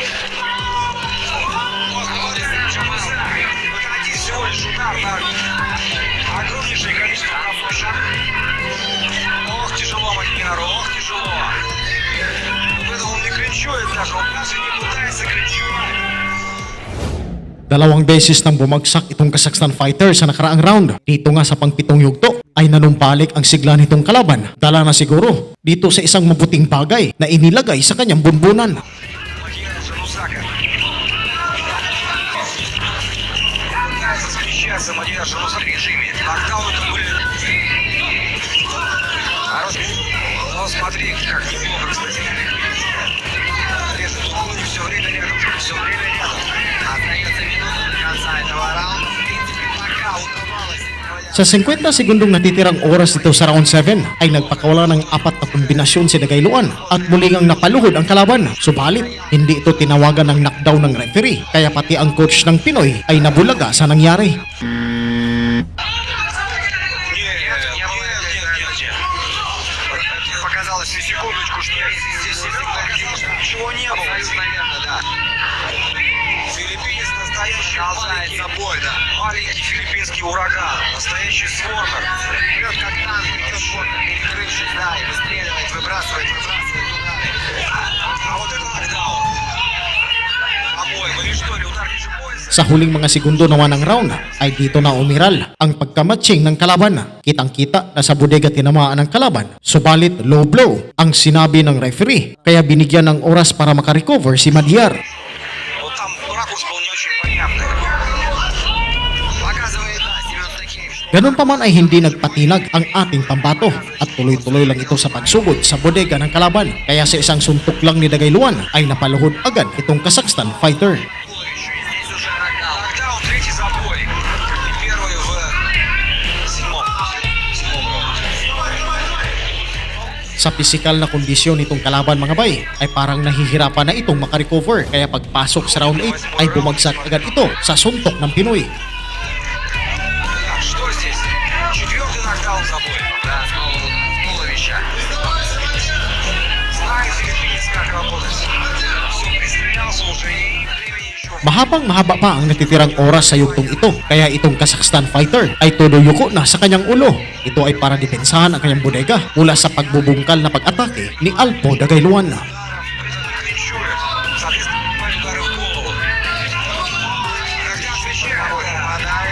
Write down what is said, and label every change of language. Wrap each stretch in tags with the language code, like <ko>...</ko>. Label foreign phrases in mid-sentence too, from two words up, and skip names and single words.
<ru>Это один всего лишь удар на огромнейшее количество разрушек. Ох, тяжело Мадьяру, ох, тяжело. Поэтому он не кринчует даже, он даже не пытается кринчевать.</ru> <tl>Dalawang beses nang bumagsak itong Kazakhstan fighter sa nakaraang round. Dito nga sa pangpitong yugto ay nanumbalik ang sigla nitong kalaban. Dala na siguro dito sa isang mabuting bagay na inilagay sa kanyang bunbunan.</tl> <ru>Мадьяра Жанузака. Пытается смещаться Мадьяр Жанузак в режиме. Нокдауны были. Хороший. Ну смотри, как неплохо, кстати. Режет углы все время рядом. Все время рядом. остается минута до конца этого раунда. В принципе, пока удавалось.</ru> <tl>Sa 50 segundong natitirang oras dito sa round 7 ay nagpakawala ng 4 na kombinasyon si Dagay Luan at muli ngang napaluhod ang kalaban. Subalit, hindi ito tinawagan ng knockdown ng referee kaya pati ang coach ng Pinoy ay nabulaga sa nangyari.</tl> <ru>Показалось на секундочку, что здесь Ничего не было. наверное, да. Филиппинец настоящий Продолжается бой, да. маленький филиппинский ураган. Настоящий свормер. Идет как танк, идет вот, перекрывшись, да, и выстреливает, выбрасывает удары. А вот это нокдаун. По-моему, или что ли, удар ниже пояса?</ru> <tl>Sa huling mga segundo naman ng round ay dito na umiral ang pagkamatching ng kalaban. Kitang-kita na sa bodega tinamaan ng kalaban. Subalit</tl> <en>low blow</en> <tl>ang sinabi ng referee kaya binigyan ng oras para makarecover si Madiar.</tl> <ru>Вот там ракурс был не очень понятный. Показывает, да, Семен Стахеевич.</ru> <tl>Ganun pa man ay hindi nagpatinag ang ating pambato at tuloy-tuloy lang ito sa pagsugod sa bodega ng kalaban. Kaya sa isang suntok lang ni Dagay Luan ay napaluhod agad itong Kazakhstan fighter.</tl> <ru>Здесь уже нокдаун. Нокдаун, третий забой. И первый в седьмом раунде.</ru> <tl>Sa pisikal na kondisyon nitong kalaban mga bay ay parang nahihirapan na itong makarecover kaya pagpasok sa round 8 ay bumagsak agad ito sa suntok ng Pinoy.</tl> <ru>Так, что здесь? Четвертый нокдаун забой. Да, снова туловища. Знает филиппинец, как работать. Все, пристрелялся уже и времени еще.</ru> <tl>Mahaba pa ang natitirang oras sa yugtong ito kaya itong Kazakhstan fighter ay todo yuko na sa kanyang ulo. Ito ay para depensahan ang kanyang bodega mula sa pagbubungkal na pag-atake ni Alpo Dagay Luan.</tl> <ru>Кринчует. Соответственно, удары в голову. Когда отвечает,</ru>